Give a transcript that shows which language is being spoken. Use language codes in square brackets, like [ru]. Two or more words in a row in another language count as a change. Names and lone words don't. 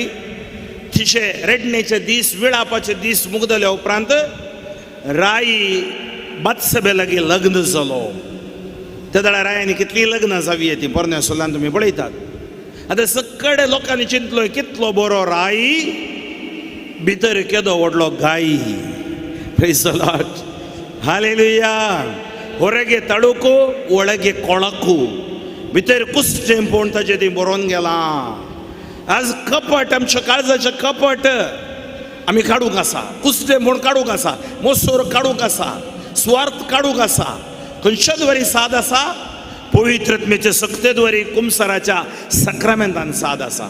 [kok] तिचे रडणेचे दीस विळापाचे दीस मुगदल्या उपरांत राई बातसबे लागीं लग्न जालो. त्या वेळार रायांनी कितलीं लग्नां जावी ती पोरण्या सोलान तुमी पळयतात. आतां सगळे लोकांनी चिंतलो कितलो बरो राई भितर केदो व्हडलो गाई. [en] Praise the Lord. Hallelujah. [kn] ಹೊರಗೆ ತಳುಕು ಒಳಗೆ ಕೊಳಕು [kok] भितर कुस्टें पळोवन ताचें ती बरोवन गेलां. आज कपट आमच्या काळजाचें कपट आमी काडूंक आसा. कुस्टें म्हूण काडूंक आसा, मोसूर काडूंक आसा, स्वार्थ काडूंक आसा. खंयच्याच वरी साद आसा पवित्रत्मेचे सक्तेद्वरी कुमसाराच्या सक्रामेंतान साद आसा.